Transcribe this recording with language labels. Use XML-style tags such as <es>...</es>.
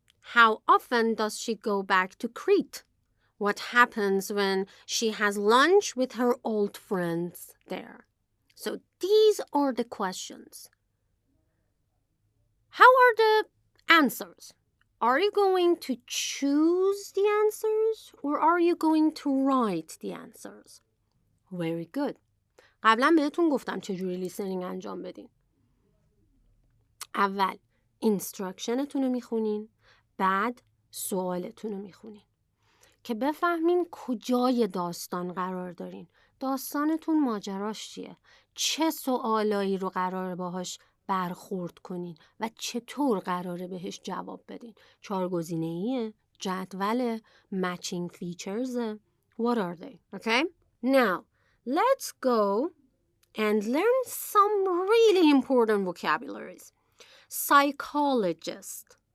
<en>How often does she go back to Crete? What happens when she has lunch with her old friends there? So these are the questions. How are the answers? Are you going to choose the answers or are you going to write the answers? Very good.</en> <fa>قبلا بهتون گفتم چجوری لیسنینگ انجام بدین. اول اینستراکشنتون رو میخونین، بعد سوالتون رو میخونین که بفهمین کجای داستان قرار دارین. داستانتون ماجراش چیه؟ چه سوالایی رو قراره باهاش برخورد کنین و چطور قراره بهش جواب بدین؟ 4 گزینه‌ایه، جدول، matching features.</fa> <en>What are they? Okay? Now, let's go and learn some really important vocabularies. Psychologist.</en>